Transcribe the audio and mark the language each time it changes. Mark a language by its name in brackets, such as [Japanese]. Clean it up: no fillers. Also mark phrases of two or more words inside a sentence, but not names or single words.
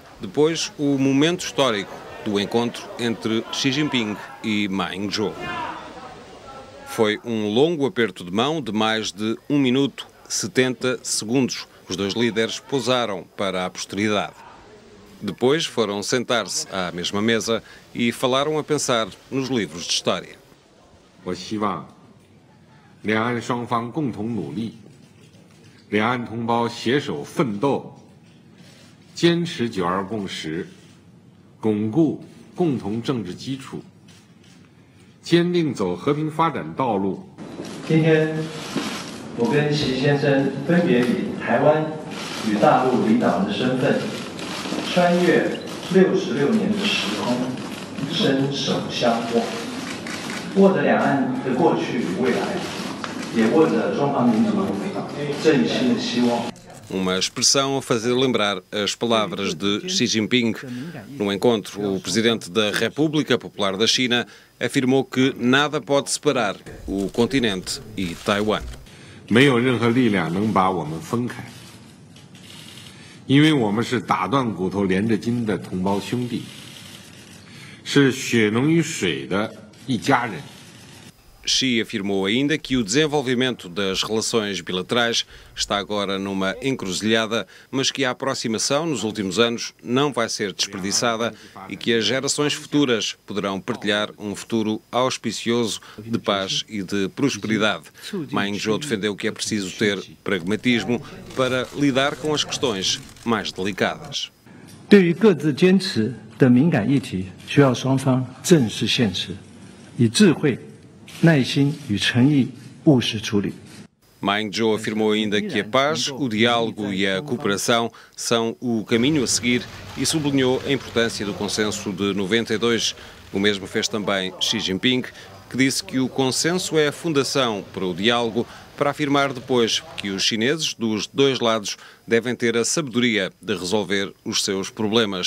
[Portuguese] Depois, o momento histórico do encontro entre Xi Jinping e Ma Ying-jeou. Foi um longo aperto de mão de mais de 1 minuto, 70 segundos. Os dois líderes pousaram para a posteridade. Depois foram sentar-se à mesma mesa e falaram a pensar nos livros de história. [Chinese] 我希望两岸双方共同努力，两岸同胞携手奋斗，坚持九二共识，巩固共同政治基础，坚定走和平发展道路。今天，我跟习先生分别以台湾与大陆领导人的身份，穿越66年的时空，伸手相握。握着两岸的过去与未来，也握着中华民族振兴的希望。 [Portuguese] Uma expressão a fazer lembrar as palavras de Xi Jinping. No encontro, o presidente da República Popular da China afirmou que nada pode separar o continente e Taiwan. [Chinese] 没有任何力量能把我们分开，因为我们是打断骨头连着筋的同胞兄弟，是血浓于水的 一家人。 [Portuguese] Xi afirmou ainda que o desenvolvimento das relações bilaterais está agora numa encruzilhada, mas que a aproximação nos últimos anos não vai ser desperdiçada e que as gerações futuras poderão partilhar um futuro auspicioso de paz e de prosperidade. Ma Ying-jeou defendeu que é preciso ter pragmatismo para lidar com as questões mais delicadas. [Chinese] 对于各自坚持的敏感议题，需要双方正视现实，以智慧、耐心与诚意务实处理。 [Portuguese] Ma Ying-jeou afirmou ainda que a paz, o diálogo e a cooperação são o caminho a seguir e sublinhou a importância do consenso de 92. O mesmo fez também Xi Jinping, que disse que o consenso é a fundação para o diálogo, para afirmar depois que os chineses dos dois lados devem ter a sabedoria de resolver os seus problemas.